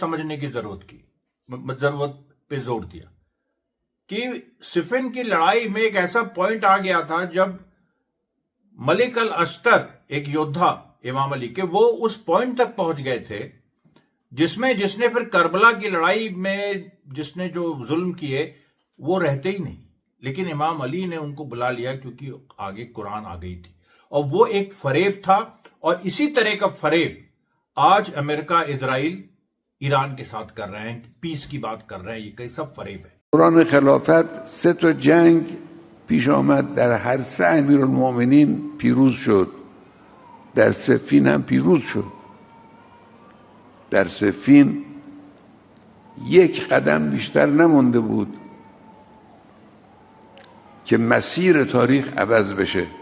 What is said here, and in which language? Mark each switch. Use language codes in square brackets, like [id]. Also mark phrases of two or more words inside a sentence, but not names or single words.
[hi] समझने की जरूरत पे जोर दिया कि सिफिन की लड़ाई में एक ऐसा पॉइंट आ गया था जब मलिक अल अस्तर, एक योद्धा इमाम अली के, वो उस पॉइंट तक पहुंच गए थे जिसने फिर करबला की लड़ाई में जिसने जो जुल्म किए वो रहते ही नहीं, लेकिन इमाम अली ने उनको बुला लिया क्योंकि आगे कुरान आ गई थी। और वो एक फरेब था, और इसी तरह का फरेब आज अमेरिका, इजराइल, ईरान के साथ कर रहे हैं, पीस की बात कर रहे हैं। ये कई सब फरेब है। [fa] دوران خلافت 3 تا جنگ پیش آمد، در هر 3 امیرالمومنین پیروز شد، در صفین هم پیروز شد. در صفین یک قدم بیشتر نمونده بود که مسیر تاریخ عوض بشه.